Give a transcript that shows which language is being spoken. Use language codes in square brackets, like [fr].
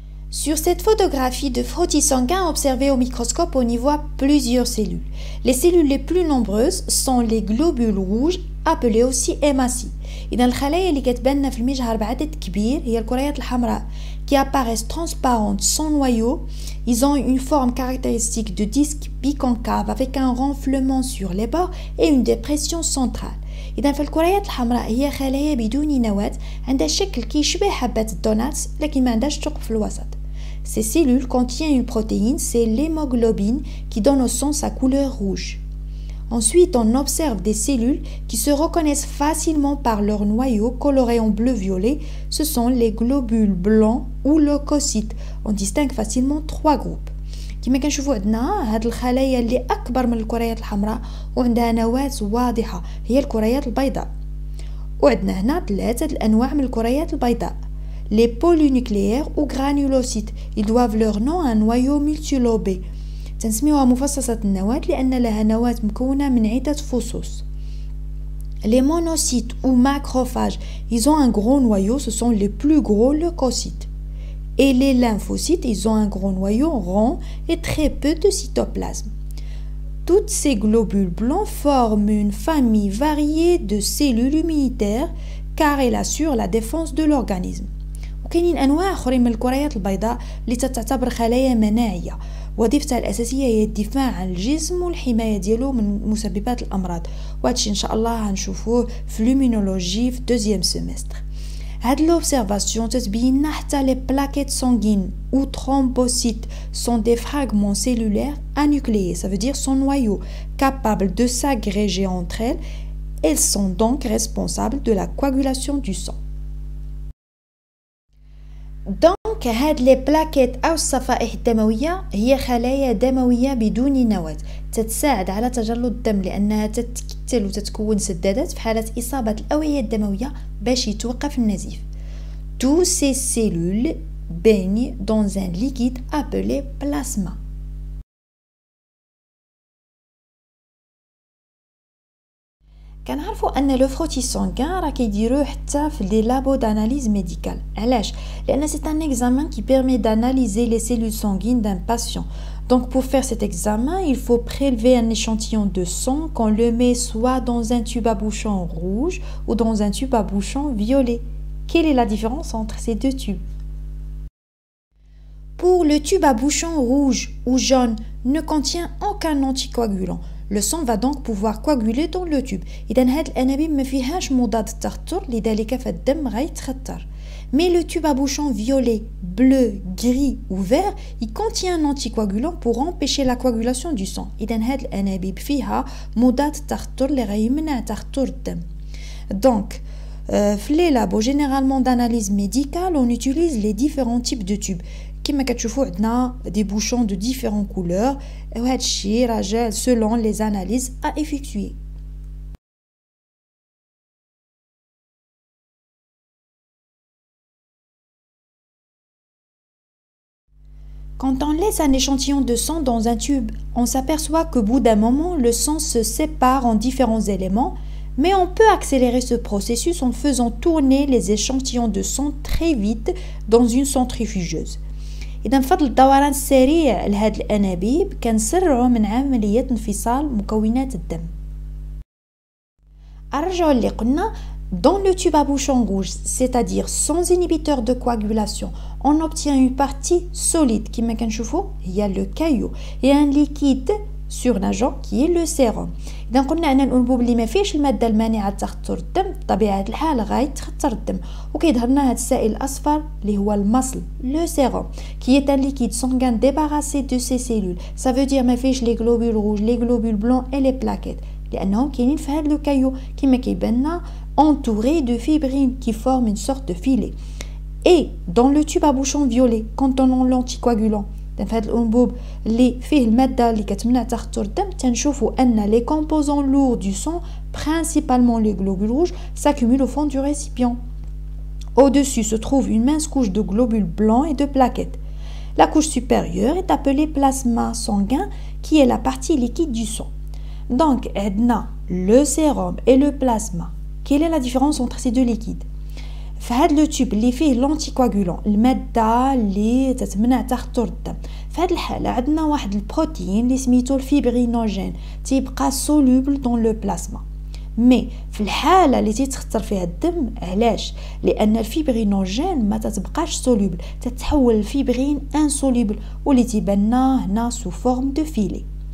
[fr] Sur cette photographie de frottis sanguin observée au microscope, on y voit plusieurs cellules. Les cellules les plus nombreuses sont les globules rouges, appelés aussi hématies. [ar] إذا الخلايا اللي كتبان في المجهر بعدد كبير هي الكريات الحمراء [fr] qui apparaissent transparentes sans noyau. Ils ont une forme caractéristique de disque biconcave avec un renflement sur les bords et une dépression centrale. [ar] إذا فالكريات الحمراء هي خلايا بدون نواة عندها شكل كيشبه حبة الدونات لكن ما عندهاش ثقب في الوسط. [fr] Ces cellules contiennent une protéine, c'est l'hémoglobine qui donne au sang sa couleur rouge. Ensuite, on observe des cellules qui se reconnaissent facilement par leur noyau coloré en bleu-violet. Ce sont les globules blancs ou leucocytes. On distingue facilement trois groupes. [ar] كما كنشوفوا عندنا هاد الخلايا اللي أكبر من الكريات الحمراء وعندها نواة واضحة هي الكريات البيضاء. وعندنا هنا ثلاثة الأنواع من الكريات البيضاء. [fr] Les polynucléaires ou granulocytes, ils doivent leur nom à un noyau multilobé. [ar] تنسميوها مفصصة النواة لأن لها نواة مكونة من عدة فصوص. [fr] Les monocytes ou macrophages, ils ont un gros noyau, ce sont les plus gros leucocytes. Et les lymphocytes, ils ont un gros noyau rond et très peu de cytoplasme. Toutes ces globules blancs forment une famille variée de cellules immunitaires car elles assurent la défense de l'organisme. [ar] وكاينين انواع اخرين من الكريات البيضاء اللي تعتبر خلايا مناعيه وظيفتها الاساسيه هي الدفاع عن الجسم والحمايه ديالو من مسببات الامراض وهادشي ان شاء الله غنشوفوه في لومينولوجي في دوزيام سيمستر. هاد [fr] l'observation [ar] تتبين لنا حتى [fr] les plaquettes sanguines ou thrombocytes sont des fragments cellulaires anucléés, ça veut dire son noyau capable de s'agréger entre elles. Elles sont donc responsables de la coagulation du sang. [ar] دونك هاد لي بلاكيت أو الصفائح الدموية هي خلايا دموية بدون نواة تتساعد على تجلط الدم لأنها تتكتل وتتكون سدادات في حالة إصابة الأوعية الدموية باش يتوقف النزيف. [fr] Tous ces cellules baignent dans un liquide appelé plasma. [ar] كنعرفوا ان لو فروتي سانغان راه كيديروه حتى في لي لابو داناليز ميديكال. علاش؟ لان [fr] c'est un examen qui permet d'analyser les cellules sanguines d'un patient. Donc pour faire cet examen, il faut prélever un échantillon de sang qu'on le met soit dans un tube à bouchon rouge ou dans un tube à bouchon violet. Quelle est la différence entre ces deux tubes? Pour le tube à bouchon rouge ou jaune ne contient aucun anticoagulant. Le sang va donc pouvoir coaguler dans le tube. [ar] إذا هاد الأنابيب ما فيهاش مضاد التخثر لذلك فالدم غيتخثر. [fr] Mais le tube à bouchon violet, bleu, gris ou vert, il contient un anticoagulant pour empêcher la coagulation du sang. [ar] إذا هاد الأنابيب فيها مضاد التخثر اللي غيمنع تخثر الدم. [fr] Donc في les labos généralement d'analyse médicale, on utilise les différents types de tubes. [ar] كما كتشوفوا عندنا [fr] des bouchons de différentes couleurs [ar] وهادشي راجع [fr] selon les analyses à effectuer. Quand on laisse un échantillon de sang dans un tube, on s'aperçoit qu'au bout d'un moment, le sang se sépare en différents éléments, mais on peut accélérer ce processus en faisant tourner les échantillons de sang très vite dans une centrifugeuse. [ar] إذا بفضل الدوران السريع لهاد الأنابيب كنسرعوا من عملية انفصال مكونات الدم. أرجعوا اللي قلنا [fr] dans le tube à bouchon rouge, c'est-à-dire sans inhibiteur de coagulation, on obtient une partie solide [ar] كما كنشوفوا هي [fr] le caillot et un liquide surnageant qui est le sérum. [ar] إذا قلنا أن الأنبوب اللي ما فيهش المادة المانعة لتخثر الدم بطبيعة الحال غيتخثر الدم وكيظهر لنا هذا السائل الأصفر اللي هو المصل [fr] le sérum qui est un liquide sanguin débarrassé de ces cellules. Ça veut dire [ar] ما فيهش [fr] les globules rouges, les globules blancs et les plaquettes [ar] لأنهم كاينين في هذا [fr] le caillot [ar] كما كيبان لنا [fr] entouré de fibrines qui forment une sorte de filet. Et dans le tube à bouchon violet contenant l'anticoagulant [ar] في هذا الأنبوب اللي فيه المادة اللي كتمنع تخثر الدم تنشوفوا أن [fr] les composants lourds du sang, principalement les globules rouges, s'accumulent au fond du récipient. Au-dessus se trouve une mince couche de globules blancs et de plaquettes. La couche supérieure est appelée plasma sanguin qui est la partie liquide du sang. Donc, عندنا le sérum et le plasma. Quelle est la différence entre ces deux liquides? [ar] فهاد لو تيوب اللي فيه لونتيكواغولون الماده اللي تتمنع تخطر الدم. في هاد الحاله عندنا واحد البروتين اللي سميتو الفيبرينوجين تيبقى سولوبل دون لو بلازما. مي في الحاله اللي تيتخطر فيها الدم علاش؟ لان الفيبرينوجين ما تتبقاش سولوبل، تتحول الفيبرين انسولوبل واللي تيباننا هنا سو فورم دو فيلي.